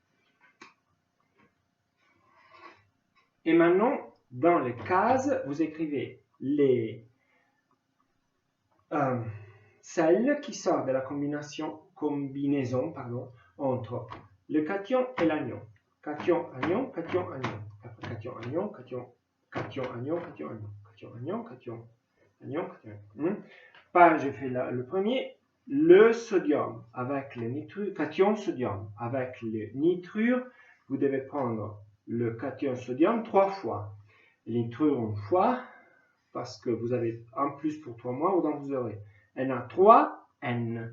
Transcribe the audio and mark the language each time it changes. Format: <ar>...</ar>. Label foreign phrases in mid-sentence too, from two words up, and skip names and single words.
<fr>Et maintenant, dans les cases, vous écrivez les celles qui sortent de la combinaison entre le cation et l'anion. Cation, anion, cation, anion. Après cation, anion, cation, anion, cation, anion, cation, anion, cation, anion, cation. Je fais le premier. Le sodium avec le nitrure, cation sodium avec le nitrure, vous devez prendre le cation sodium 3 fois. Le nitrure une fois, parce que vous avez un plus pour 3 mois, donc vous aurez Na3, N.</fr>